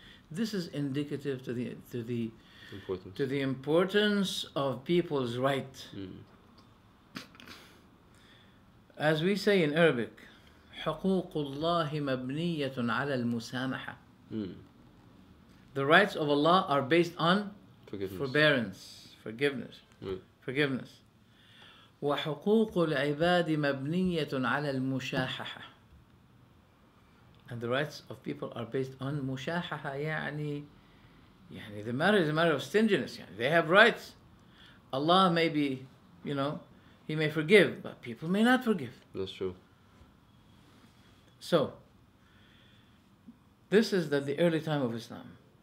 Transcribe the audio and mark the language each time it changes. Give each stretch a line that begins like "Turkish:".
English: This is indicative to the importance of people's right. As we say in Arabic,
Arabic: حقوق الله مبنية على المسامحة.
English: The rights of Allah are based on forbearance, forgiveness.
Arabic: وحقوق العباد مبنية على المشاححة.
English: And the rights of people are based on
Arabic: مشاححة يعني
English: the matter is a matter of stinginess. They have rights. Allah may be, He may forgive, but people may not forgive. That's true. So, this is the early time of Islam.